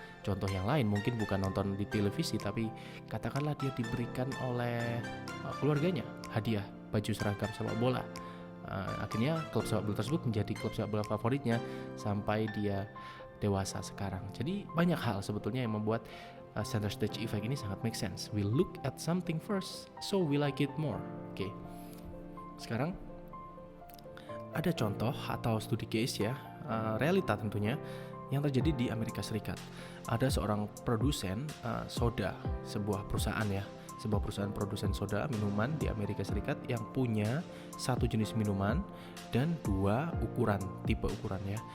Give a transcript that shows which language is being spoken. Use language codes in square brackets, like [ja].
[id] Contoh yang lain mungkin bukan nonton di televisi, tapi katakanlah dia diberikan oleh keluarganya hadiah baju seragam sepak bola. Akhirnya klub sepak bola tersebut menjadi klub sepak bola favoritnya sampai dia dewasa sekarang. Jadi banyak hal sebetulnya yang membuat center stage effect ini sangat make sense. [en] We look at something first, so we like it more. Oke. [id] Sekarang ada contoh atau studi case ya, realita tentunya yang terjadi di Amerika Serikat. Ada seorang produsen soda, sebuah perusahaan produsen soda minuman di Amerika Serikat yang punya satu jenis minuman dan dua tipe ukurannya.